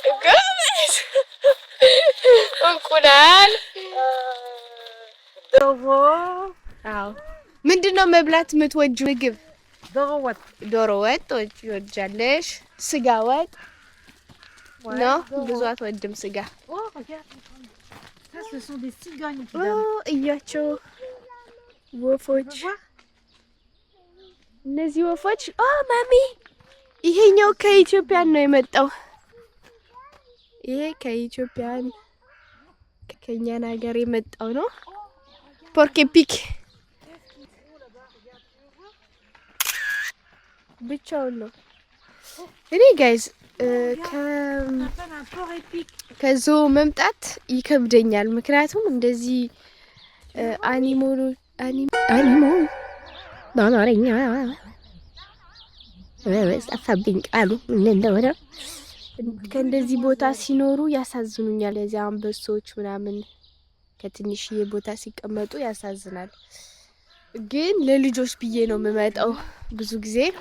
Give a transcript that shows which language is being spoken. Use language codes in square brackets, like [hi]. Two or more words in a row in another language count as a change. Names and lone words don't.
[am] እንቁላል ዶሮ አዎ። ምንድነው መብላት የምትወጂው ምግብ? ዶሮ ወጥ ዶሮ ወጥ ትወጃለሽ? ስጋ ወጥ ነው? ብዙ አትወድም ስጋ። [fr] Oh, regarde. Ça, ce sont des cigognes qui ኦ donnent. [am] እያቸው [fr] Tu [am] ወፎች፣ [fr] veux voir? [am] እነዚህ ወፎች። ኦ ማሚ፣ ይሄኛው ከኢትዮጵያ ነው የመጣው። ይሄ ከኢትዮጵያን ከኛን ሀገር የመጣው ነው። ፖርኬፒክ ብቻውን ነው። እኔ ጋይዝ [fr] appelle un porc épic. [am] ከዞ መምጣት ይከብደኛል። ምክንያቱም እንደዚህ አኒሞ በአማርኛ ጠፋብኝ ቃሉ ምን እንደሆነ። ከእንደዚህ ቦታ ሲኖሩ ያሳዝኑኛል። የዚህ አንበሶች ምናምን ከትንሽዬ ቦታ ሲቀመጡ ያሳዝናል። ግን ለልጆች ብዬ ነው የምመጣው ብዙ ጊዜ